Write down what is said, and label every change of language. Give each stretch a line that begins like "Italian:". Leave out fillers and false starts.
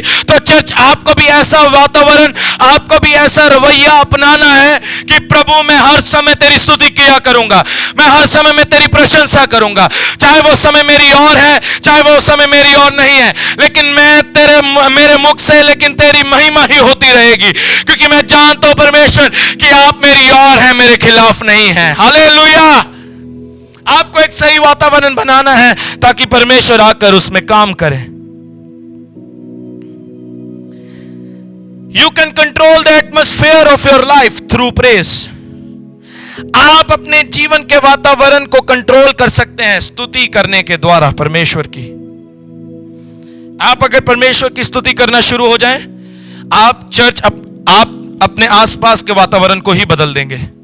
Hindi: तो चर्च आपको भी ऐसा वातावरण, आपको भी ऐसा रवैया अपनाना है कि प्रभु मैं हर समय तेरी स्तुति किया करूंगा, मैं हर समय में तेरी प्रशंसा करूंगा, चाहे वो समय मेरी ओर है चाहे वो समय मेरी ओर नहीं है, लेकिन मैं मेरे मुख से लेकिन तेरी महिमा ही होती रहेगी, क्योंकि मैं जानता हूं परमेश्वर कि आप मेरी ओर हैं, मेरे खिलाफ नहीं है। हालेलुया। आपको एक सही वातावरण बनाना है ताकि परमेश्वर आकर उसमें काम करे।
English: You can control the atmosphere of your life through praise.
Hindi: आप अपने जीवन के वातावरण को कंट्रोल कर सकते हैं स्तुति करने के द्वारा परमेश्वर की। आप अगर परमेश्वर की स्तुति करना शुरू हो जाएं, आप चर्च आप अपने आसपास के वातावरण को ही बदल देंगे।